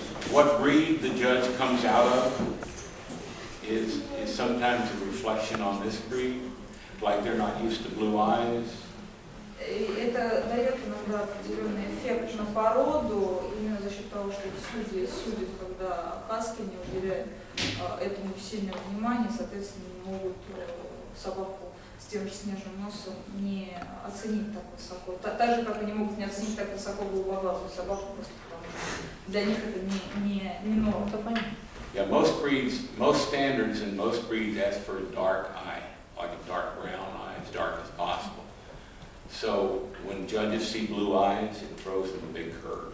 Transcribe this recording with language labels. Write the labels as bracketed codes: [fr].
[en] What breed the judge comes out of is sometimes a reflection on this breed, like they're not used to blue eyes. [ru] И это дает иногда определенный эффект на породу, именно за счет того, что судьи судят, когда Хаски не уделяют этому сильного внимания, соответственно, не могут собаку с тем же снежным носом не оценить так высоко. Так же, как они могут не оценить так высоко голубоглазую собаку, просто потому что для них это не норма. [en] Yeah, most standards in most breeds ask for a dark eye, like a dark brown eye, as dark as possible. So when judges see blue eyes, it throws them a big curve.